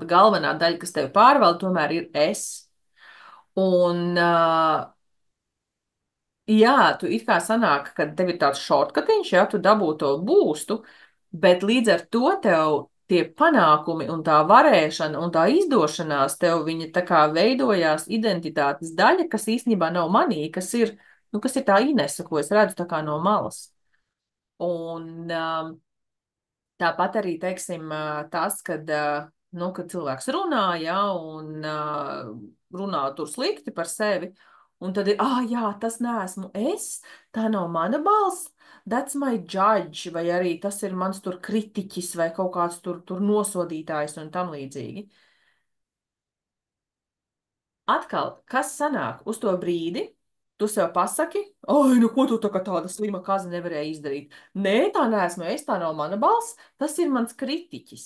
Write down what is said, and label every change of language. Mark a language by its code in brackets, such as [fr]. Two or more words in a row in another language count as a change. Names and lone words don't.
[lv] Galvenā daļa, kas tevi pārvalda, tomēr ir es. Un, jā, tu it kā sanāk, ka tev ir tāds šortkatiņš, ja tu dabū to būstu, bet līdz ar to tev tie panākumi un tā varēšana un tā izdošanās tev viņa tā kā veidojās identitātes daļa, kas īstenībā nav manī, kas ir, nu, kas ir tā Inese, ko es redzu tā kā no malas. Un tāpat arī, teiksim, tas, kad, nu, kad cilvēks runā, ja, un runā tur slikti par sevi, un tad ir, ah, jā, tas neesmu es, tā nav mana balss, [en] that's my judge, [lv] vai arī tas ir mans tur kritiķis vai kaut kāds tur nosodītājs un tam līdzīgi. Atkal, kas sanāk uz to brīdi? Tu sev pasaki, oi, nu ko tu tā kā tāda slima kaza nevarēja izdarīt? Nē, tā neesmu es, tā nav mana balss, tas ir mans kritiķis.